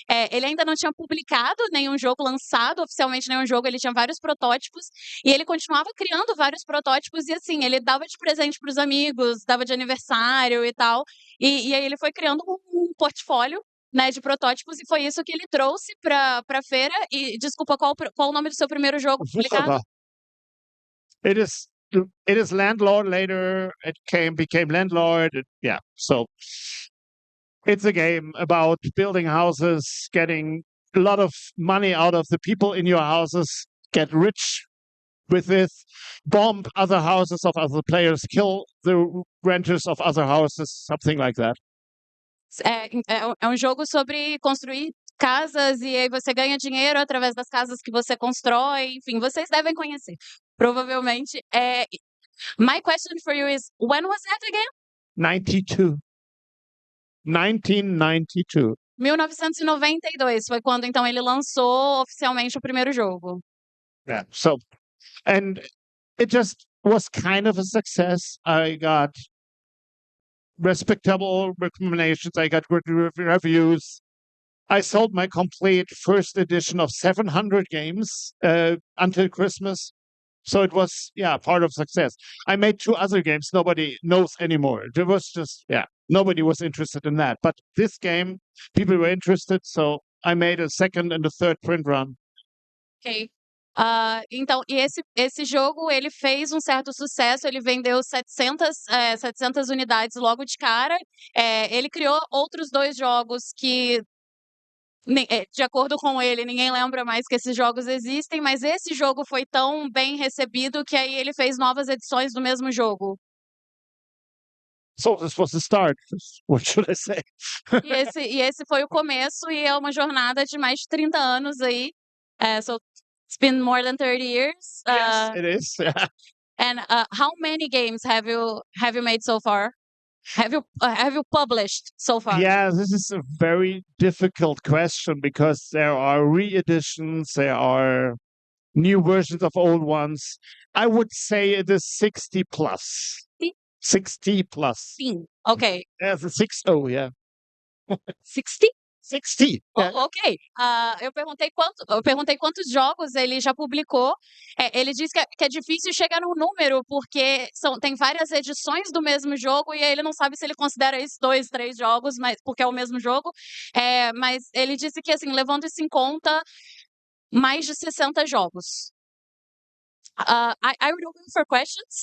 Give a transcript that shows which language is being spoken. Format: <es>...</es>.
<pt>Ele ainda não tinha publicado nenhum jogo, lançado oficialmente nenhum jogo, ele tinha vários protótipos, e ele continuava criando vários protótipos, e assim, ele dava de presente para os amigos, dava de aniversário e tal, e aí ele foi criando um portfólio, né, de protótipos, e foi isso que ele trouxe para a feira. E desculpa, qual o nome do seu primeiro jogo publicado?</pt> <en>It is Landlord. Later it became Landlord. So it's a game about building houses, getting a lot of money out of the people in your houses, get rich with this, bomb other houses of other players, kill the renters of other houses, something like that.</en> <pt>É um jogo sobre construir casas e aí você ganha dinheiro através das casas que você constrói, enfim, vocês devem conhecer. Provavelmente.</pt> <en>My question for you is, when was that again? 92. 1992.</en> <pt>1992 foi quando então ele lançou oficialmente o primeiro jogo.</pt> <en>Yeah. So, and it just was kind of a success. I got respectable recommendations. I got good reviews. I sold my complete first edition of 700 games until Christmas. So it was, part of success. I made 2 other games nobody knows anymore. There was just, nobody was interested in that. But this game, people were interested, so I made a second and a third print run. Ok.</en> <pt>Então, e esse jogo, ele fez um certo sucesso, ele vendeu 700 unidades logo de cara. Ele criou outros 2 jogos que, de acordo com ele, ninguém lembra mais que esses jogos existem, mas esse jogo foi tão bem recebido que aí ele fez novas edições do mesmo jogo.</pt> <en>So this was the start. What should I say?</en> <pt>E esse foi o começo, e é uma jornada de mais de 30 anos aí.</pt> <en>So it's been more than 30 years. Yes, it is. Yeah. And how many games have you made so far? Have you published so far? Yeah, this is a very difficult question because there are re-editions, there are new versions of old ones. I would say it is 60 plus. 60 plus.</en> <pt>Sim. Ok.</pt> <en>Yeah, the 60, yeah. 60? 60. Yeah. Ok.</en> <pt>Eu perguntei quantos jogos ele já publicou. Ele disse que é difícil chegar num número, porque tem várias edições do mesmo jogo, e aí ele não sabe se ele considera isso 2, 3 jogos, mas, porque é o mesmo jogo. Mas ele disse que, assim, levando isso em conta, mais de 60 jogos.</pt> <en>I would open for questions.</en>